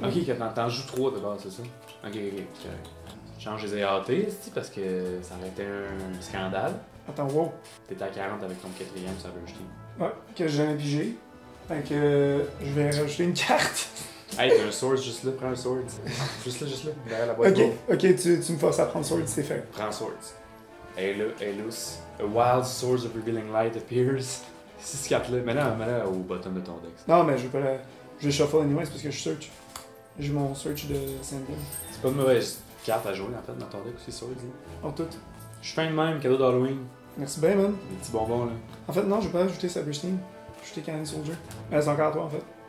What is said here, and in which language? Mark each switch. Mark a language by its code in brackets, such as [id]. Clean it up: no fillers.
[fr] Ok, t'en joues 3 de base, c'est ça? Ok, c'est correct. Change les AAT, parce que ça aurait été un scandale. Attends, wow. T'étais à 40 avec ton 4ème Cybersteam. Ouais, que j'ai jamais pigé. Fait que je vais rajouter une carte. Hey, t'as un sword juste là, prends un sword. juste là, derrière la boîte. Ok, tu me forces à prendre sword, c'est fait. Prends un sword. Et là, loose. [en] A wild source of revealing light appears. [fr] C'est cette carte-là. Mets-la au bottom de ton deck. Non, mais je vais pas la. Je vais shuffle anyways parce que je search. J'ai mon search de Sandin. C'est pas une mauvaise carte à jouer en fait dans ton deck aussi, sword. En tout. Je suis fin de même, cadeau d'Halloween. Merci bien, man. Des petits bonbons là. En fait, non, je vais pas ajouter Cybersteam. Je vais ajouter Cannon Soldier. C'est encore à toi, en fait.